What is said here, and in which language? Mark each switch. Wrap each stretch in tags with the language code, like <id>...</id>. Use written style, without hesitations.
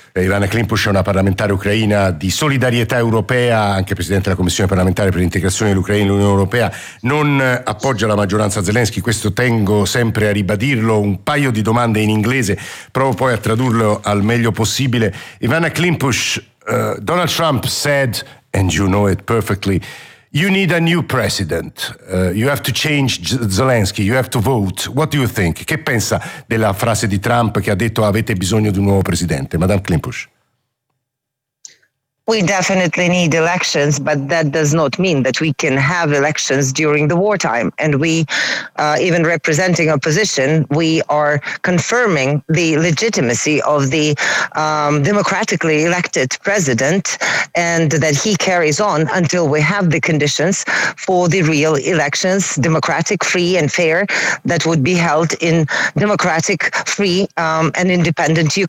<it>Ivana Klimpush è una parlamentare ucraina di Solidarietà Europea, anche presidente della Commissione parlamentare per l'integrazione dell'Ucraina e l'Unione Europea. Non appoggia la maggioranza Zelensky, questo tengo sempre a ribadirlo. Un paio di domande in inglese, provo poi a tradurlo al meglio possibile.</it> <en>Ivana Klimpush, Donald Trump said, and you know it perfectly, you need a new president, you have to change Zelensky, you have to vote. What do you think?</en> <it>Che pensa della frase di Trump che ha detto avete bisogno di un nuovo presidente? Madame Klimpush.</it> <en>We definitely need elections, but that does not mean that we can have elections during the wartime. And we, even representing opposition, we are confirming the legitimacy of the democratically elected president, and that he carries on until we have the conditions for the real elections, democratic, free and fair, that would be held in democratic, free and independent Ukraine.</en>